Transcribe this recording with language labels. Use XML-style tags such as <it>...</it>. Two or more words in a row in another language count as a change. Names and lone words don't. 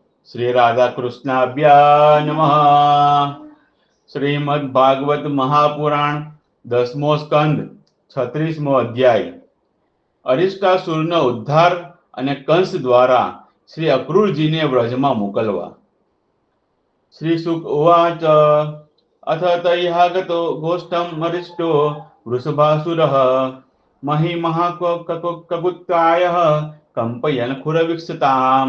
<sa>श्री राधा कृष्णाभ्या नमः।</sa> <gu>श्रीमद् भागवत महापुराण 10मो स्कंद 36મો અધ્યાય। અરિષ્ટાસુરનો ઉદ્ધાર અને કંસ દ્વારા શ્રી અક્રૂરજીને વ્રજમાં મોકલવા।</gu> <sa>શ્રી સુક ઉવાચ અથ તૈહાગતો ગોષ્ઠમ અરિષ્ટો વૃષભાસુરઃ મહી મહાકકુત્કાય કંપયન ખુરવિક્ષતામ।</sa>